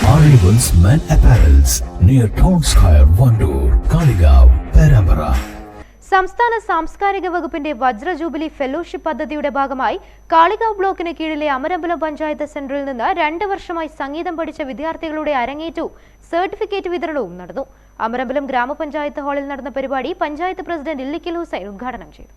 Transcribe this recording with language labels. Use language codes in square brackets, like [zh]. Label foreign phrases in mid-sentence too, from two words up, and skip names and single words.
[en] Arrivals Men Apparels near Town Square, Vandoor, Kaligav, Perambara. [ml] സംസ്ഥാന സാംസ്കാരിക വകുപ്പിന്റെ വജ്ര ജൂബിലി ഫെലോഷിപ്പ് പദ്ധതിയുടെ ഭാഗമായി കാളികാവ് ബ്ലോക്കിന് കീഴിലെ അമരമ്പലം പഞ്ചായത്ത് സെന്ററിൽ നിന്ന് 2 വർഷമായി സംഗീതം പഠിച്ച വിദ്യാർത്ഥികളുടെ അരങ്ങേറ്റവും സർട്ടിഫിക്കറ്റ് വിതരണവും നടന്നു. അമരമ്പലം ഗ്രാമപഞ്ചായത്ത് ഹാളിൽ നടന്ന പരിപാടി പഞ്ചായത്ത് പ്രസിഡന്റ് ഇല്ലിക്കൽ ഹുസൈൻ ഉദ്ഘാടനം ചെയ്തു.